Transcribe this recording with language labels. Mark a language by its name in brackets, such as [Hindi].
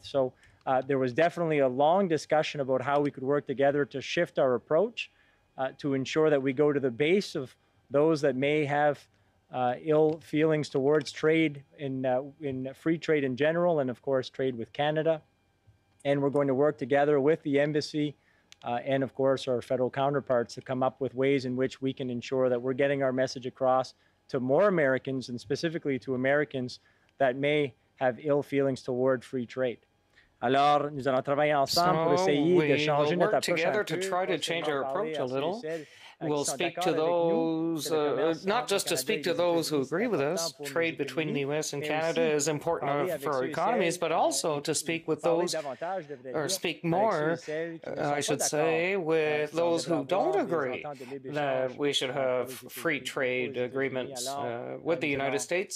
[English] So there was definitely a long discussion about how we could work together to shift our approach to ensure that we go to the base of those that may have ill feelings towards trade in free trade in general, and of course trade with Canada. And we're going to work together with the embassy and of course our federal counterparts to come up with ways in which we can ensure that we're getting our message across to more Americans, and specifically to Americans that may have ill feelings toward free trade. [French] Alors, nous allons travailler ensemble pour essayer de changer notre approche. [English] Together to try to change our approach a little. We'll speak to those, not just to speak to those who agree with us. Trade between the U.S. and Canada is important for our economies, but also to speak with those, or speak more, I should say, with those who don't agree that we should have free trade agreements with the United States.